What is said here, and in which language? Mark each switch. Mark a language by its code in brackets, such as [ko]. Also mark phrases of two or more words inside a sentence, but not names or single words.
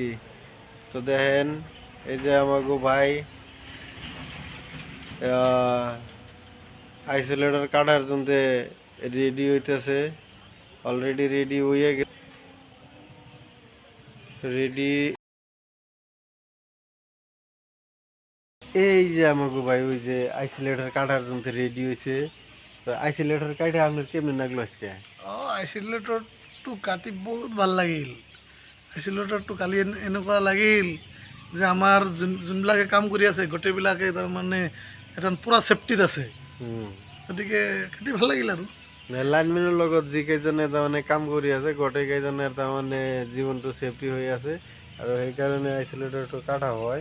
[bn] তো দেখেন, এই যে আমাকে ভাই আইসোলেটর কাটার জন্য রেডি হইতেছে। [en] already ready [bn] হয়ে গেছে। রেডি, এই যে আমাকে ভাই ওই যে আইসোলেটর কাটার জন্য রেডি হয়েছে। তো আইসোলেটর কাটা আপনার কেমন লাগলো আজকে? [as] আইচলেটৰটো কাটি বহুত ভাল লাগিল। আইচলেটৰটো কালি এনেকুৱা লাগিল যে আমাৰ যোনবিলাকে কাম কৰি আছে গোটেইবিলাকে তাৰমানে এটা পূৰা ছেফটিত আছে। হুম। গতিকে কাটি ভাল লাগিল আৰু। লাইনমেনৰ লগত যিকেইজনে তাৰমানে কাম কৰি আছে গোটেইকেইজনের তাৰমানে জীৱনটো ছেফটি হৈ আছে আৰু সেইকাৰণে আইচোলেটৰটো কাটা হয়।